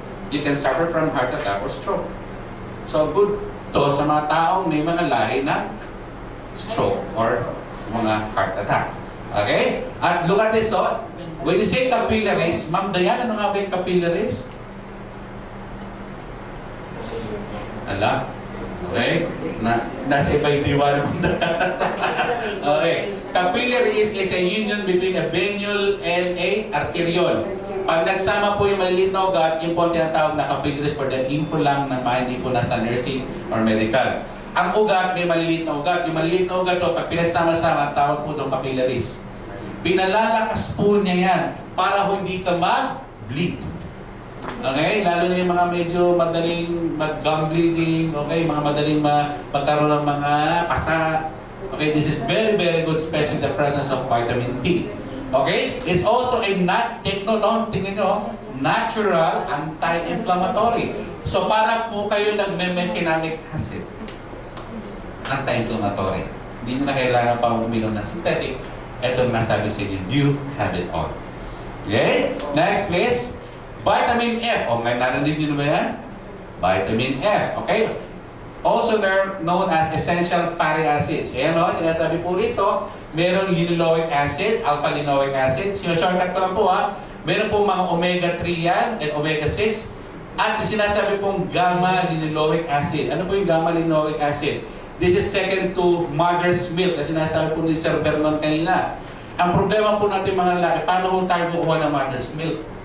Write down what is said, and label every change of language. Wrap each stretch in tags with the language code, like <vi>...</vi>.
<en>You can suffer from heart attack or stroke.</en> <tl>So good to sa mga taong may mga lahi na stroke or mga heart attack.</tl> <en>Okay? At look at this, when you say capillaries, Ma'am Dayan,</en> <tl>ano nga ba yung capillaries? Ala? Okay? Nasa iba yung diwa naman. Okay.</tl> <en>Capillaries is a union between a venule and a arteriole.</en> <tl>Pag nagsama po yung maliliit na ugat, yung po ang tinatawag na capillaries for the info lang na hindi po nasa nursing or medical. Ang ugat, may maliliit na ugat. Yung maliliit na ugat, pag pinagsama-sama, tawag po itong capillaries. Pinalalakas po niya yan para hindi ka ma-bleed. Okay? Lalo na yung mga medyo madaling mag-gum bleeding, okay? Mga madaling magkaroon ng mga pasa.</tl> <en>Okay? This is very, very good, especially the presence of vitamin P. Okay? It's also a take note on,</en> <tl>tingnan nyo,</tl> <en>natural anti-inflammatory.</en> <tl>So para po kayo nagme-mechanic acid. Anti-inflammatory. Hindi nyo na kailangan pang uminom ng synthetic. Ito nasabi sa inyo,</tl> <en>you have it all. Okay? Next please. Vitamin F.</en> <tl>O, may narinig nyo na ba yan? Vitamin F. Okay?</tl> <en>Also known as essential fatty acids.</en> <tl>Ayan o, sinasabi po rito, merong linoleic acid, alpha-linoleic acid. Shortcut ko lang po ha. Meron po mga omega-3 yan and omega-6. At sinasabi pong gamma-linoleic acid. Ano po yung gamma-linoleic acid?</tl> <en>This is second to mother's milk.</en> <tl>Kasi sinasabi po ni Sir Vernon kanina. Ang problema po natin mga lalaki, paano tayo kukuha ng mother's milk?</tl>